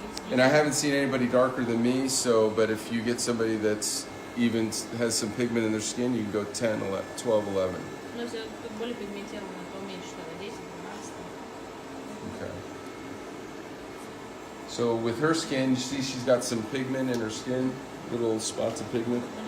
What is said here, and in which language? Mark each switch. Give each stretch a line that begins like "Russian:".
English: And I haven't seen anybody darker than me, but if you get somebody that's even has some pigment in their skin, you can go 10, 11, 12, 11.
Russian: Но если более пигментированно, то меньше, тогда 10, 12.
English: Okay. So with her skin, you see she's got some pigment in her skin, little spots of pigment.